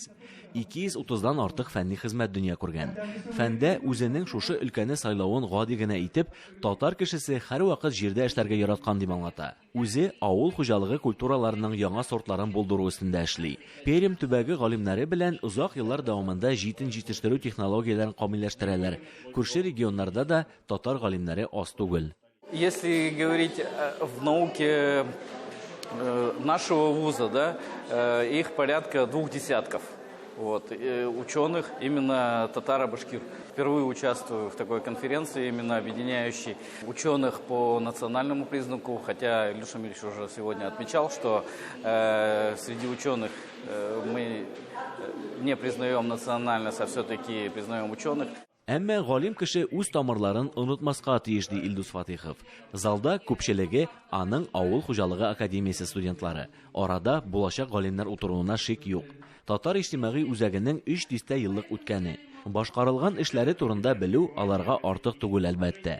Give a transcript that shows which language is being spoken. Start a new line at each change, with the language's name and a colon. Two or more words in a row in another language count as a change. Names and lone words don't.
Tatar: 230-дан артык фәнни хезмәт дөнья күргән. Фәндә үзенең шушы өлкәне сайлавын гади генә итеп, татар кешесе һәрвакыт җирдә эшләргә яраткан дип аңлата. Үзе авыл хуҗалыгы культураларының яңа сортларын булдыру өстендә эшли. Пермь төбәге галимнәре белән узак еллар дәвамында җитен җитештерү технологияләрен камилләштерәләр. Күрше регионнарда да татар галимнәре аз түгел.
Russian: Если говорить в науке нашего вуза, да, их порядка 2 десятков. Вот, ученых, именно татаро-башкир. Впервые участвую в такой конференции, именно объединяющей ученых по национальному признаку, хотя Илюша Мильевич уже сегодня отмечал, что среди ученых мы не признаем национальность, а все-таки признаем ученых.
Tatar: Әмма галим кеше үз тамырларын онытмаска тиеш ди Илдус Фатихов. Залда күпчелеге аның авыл хуҗалыгы академиясе студентлары. Арада булачак галимнәр утыруына шик юк. Татар иҗтимагый үзәгенең 3 дистә еллык үткәне. Башкарылган эшләре турында белү аларга артык түгел әлбәттә.